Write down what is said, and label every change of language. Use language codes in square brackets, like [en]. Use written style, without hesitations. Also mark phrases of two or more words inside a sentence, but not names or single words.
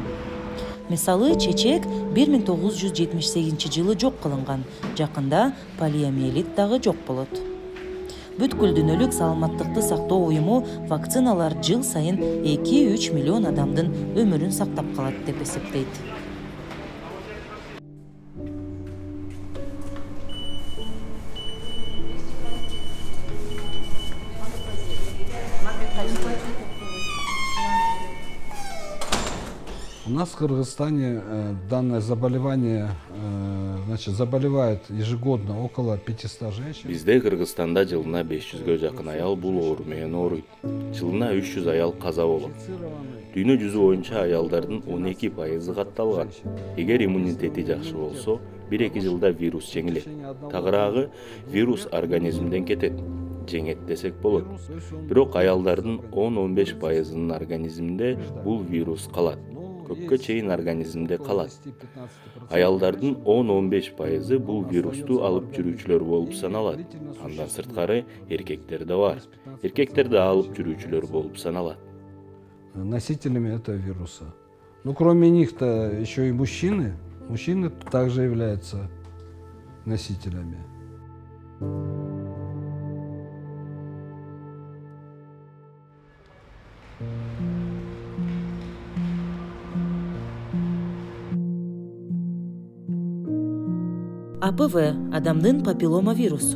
[ky] Мисалы, чечек 1978 жок кылынган, жакында полиомиелит дагы жок болот. Бүткүл дүйнөлүк саламаттыкты сактоо уюму вакциналар жыл сайын 2-3 миллион адамдын өмүрүн сактап калат деп эсептейт. [ru] У нас в Кыргызстане данное заболевание, заболевает ежегодно около 500 женщин. [ky] Бизде Кыргызстанда жылына 500-гө жакын аял бул оору менен ооруйт. Жылына 300 аял каза болот. Дүйнө жүзү боюнча аялдардын 12% катталган. Эгер иммунитети жакшы болсо, 1-2 жылда вирус жеңилет. Тагыраагы вирус организмден кетет. Жеңет десек болот. Бирок аялдардын 10-15%-нын организминде бул вирус калат. Көпкө чейин организмде калат. Аялдардын 10-15% бул вирусту алып жүрүүчүлөр болуп саналат. Андан сырткары эркектерде бар. Эркектер да алып жүрүүчүлөр болуп саналат. [ru] Носителями этого вируса. Ну, кроме них-то еще и мужчины. Мужчины также являются носителями. [ky] АПВ – адамдын папиллома вирусу.